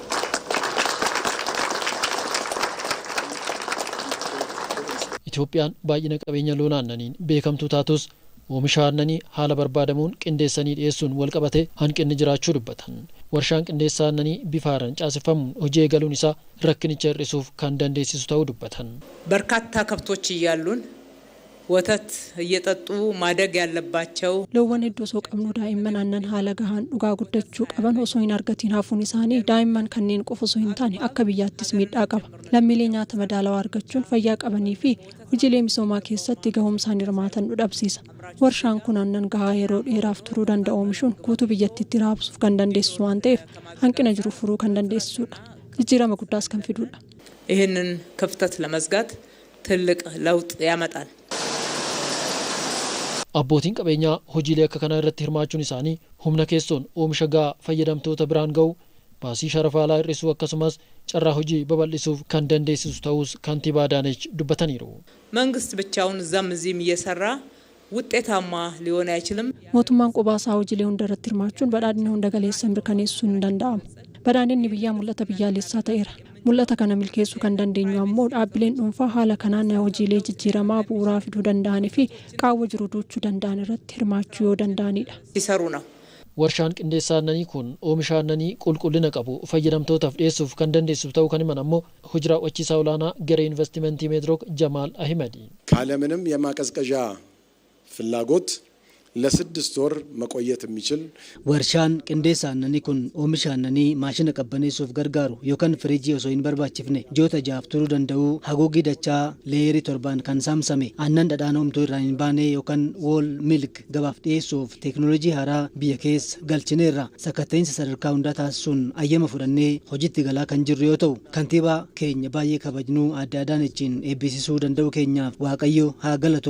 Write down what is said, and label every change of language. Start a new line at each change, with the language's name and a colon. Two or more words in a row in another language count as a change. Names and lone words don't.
Oromo: Itoophiyaan baay'ina qabeenya loon aannaniin beekamtuu taatus oomisha aannanii haala barbaadamuun qindeessanii dhiyeessuun wal qabate hanqinni jiraachuu dubbatan. Warshaan qindeessa aannanii bifa haaraan caaseffamuun hojii eegaluun isaa rakkinicha hir'isuuf kan dandeessisu ta'uu dubbatan.
Amharic: በርካታ ከብቶች እያሉን ወተት እየጠጡ ማደግ ያለባቸው
Oromo: loowwan hedduu osoo qabnu daa'imman aannan haala gahaan dhugaa guddachuu qaban osoo hin argatiin hafuun isaanii daa'imman kanneen qofa osoo hin taane akka biyyaattis miidhaa qaba. Lammiilee nyaata madaalawaa argachuun fayyaa qabanii fi hojiilee misoomaa keessatti gahumsaan hirmaatan nu dhabsiisa. Warshaan kun aannan gahaa yeroo dheeraaf turuu danda'u oomishuun guutuu biyyattiitti raabsuuf kan dandeessisu waan ta'eef hanqina jiru furuu kan dandeessisudha. Jijjiirama guddaas kan fidudha.
Amharic: ይህንን ክፍተት ለመዝጋት ትልቅ ለውጥ ያመጣል.
Oromo: Abbootiin qabeenyaa hojiilee akka kanaa irratti hirmaachuun isaanii humna keessoon oomisha gahaa fayyadamtoota biraan ga'u baasii sharafaalaa hir'isuu akkasumas carraa hojii babal'isuuf kan dandeessisu ta'us kantiibaa Adaanech dubbataniiru.
Amharic: መንግስት ብቻውን እዛም እዚህም እየሰራ ውጤታማ ሊሆን አይችልም.
Oromo: mootummaan qobaasaa hojiilee hunda irratti hirmaachuun badhaadhina hunda galeessa mirkaneessuun hin danda'amu. Badhaadhinni biyyaa mul'ata biyyaalessaa ta'eera. Mul'ata kana milkeessuu kan dandeenyu ammoo dhaabbileen dhuunfaa haala kanaan hojiilee jijjiiramaa bu'uuraa fiduu danda'anii fi qaawwa jiru duuchuu danda'an irratti hirmaachuu yoo danda'anidha.
Amharic: ሲሰሩ ነው.
Oromo: Warshaan qindeessa aannanii kun oomisha aannanii qulqullina qabu fayyadamtootaaf dhiyeessuuf kan dandeessisu ta'uu kan himan ammoo hojii raawwachiisaa olaanaa garee investimentii Meedroog Jamaal Ahimadi.
Amharic: ካለምንም የማቀዝቀዣ ፍላጎት ለስድስት ወር መቆየት የሚችል
Oromo: warshaan qindeessa aannanii kun oomisha aannanii maashina qabbaneessuuf gargaaru yookaan firiijii osoo hin barbaachifne ji'oota 6 turuu danda'u haguuggii dachaa leeyerii 7 kan saamsame aannan dhadhaan homtuu irraa hin baane yookaan
English: wool milk
Oromo: gabaaf dhiyeessuuf teeknooloojii haaraa biyya keessa galchineerra sakatta'insa sadarkaa hundaa taasisuun ayyama fudhannee hojiitti galaa kan jirru yoo ta'u kantiibaa keenya baay'ee kabajnuu Aadde Adaanechiin eebbisiisuu danda'u keenyaaf Waaqayyo haa galatu.